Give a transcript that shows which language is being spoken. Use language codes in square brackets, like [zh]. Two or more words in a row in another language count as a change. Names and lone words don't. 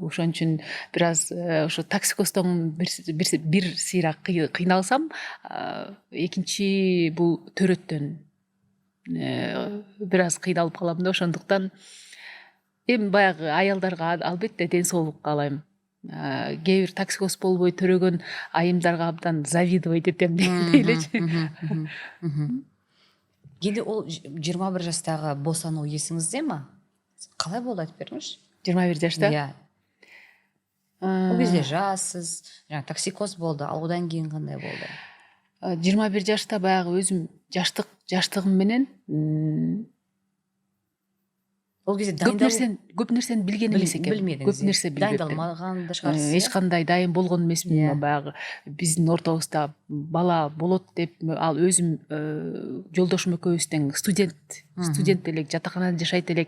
[ky] Ошон үчүн бир аз ошо токсикоздон бир сыйра кыйналсам, экинчи бул төрөттөн бир аз кыйналып калам да. Ошондуктан эми баягы аялдарга албетте ден соолук каалайм. Кээ бир токсикоз болбой төрөгөн айымдарга абдан завидовать этем дейлечи. [kk] Енді ол 21 жастағы босану есіңізде ма? Қалай болды айтып беріңізші? [ky] 21 жашта? [kk] Иә. Ол кезде жассыз, токсикоз болды, ал одан кейін қандай болды? [ky] 21 жашта баягы өзүм жаштыгым менен ол кезде көп нерсени билген эмес экен. Көп нерсе билбеппин. [kk] Дайындалмаган да шығарсыз. [ky] Эч кандай дайын болгон эмесмин. Баягы биздин ортобузда бала болот деп, ал өзүм жолдошум экөөбүз тең студент элек, жатаканада жашайт элек.